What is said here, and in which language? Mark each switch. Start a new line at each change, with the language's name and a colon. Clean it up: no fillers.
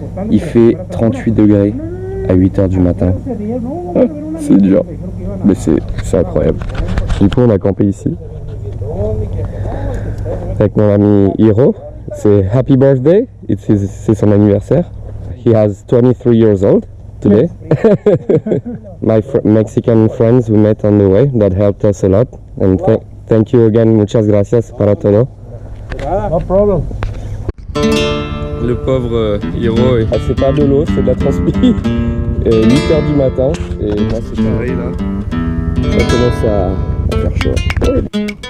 French: Il fait 38 degrés à 8h du matin. C'est dur, mais c'est incroyable. Du coup, on a campé ici avec mon ami Hiro. C'est
English: Happy Birthday,
French: c'est son anniversaire.
English: He has 23 years old today. My Mexican friends we met on the way that helped us a lot. And thank you again,
Spanish: muchas gracias para todo.
English: No problem.
French: Le pauvre Hiro, c'est pas de l'eau, c'est de la transpi. 8h du matin, et moi c'est pareil là. Ça commence à faire chaud.